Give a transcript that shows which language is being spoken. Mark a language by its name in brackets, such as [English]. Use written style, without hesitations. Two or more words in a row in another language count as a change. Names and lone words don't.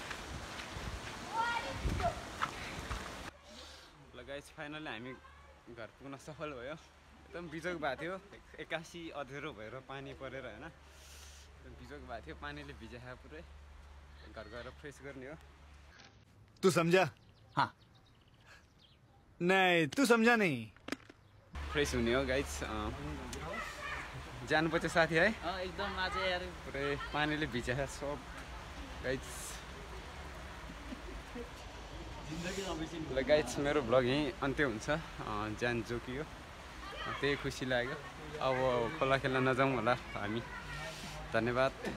[Nepali] ल [English] guys finally [Nepali] हामी घर पुग्न सफल भयो एकदम बिजोग भएको थियो एकासी अँध्यारो भएर पानी परेर होइन बिजोग भएको थियो पानीले भिजायो पुरै घर गएर फ्रेस गर्ने हो [Hindi] तू समझा हाँ नहीं तू समझा नहीं [Nepali] फ्रेस हुने हो गाइस जानुपर्छ साथी है एकदम आज यार पुरै पानीले भिजायो सब गाइस ल गाइस मेरो भ्लग यहीँ अन्त्य हुन्छ ज्यान जोकियो त्यही खुसी लाग्यो अब खोला खेल्न नजाउँ होला हामी धन्यवाद।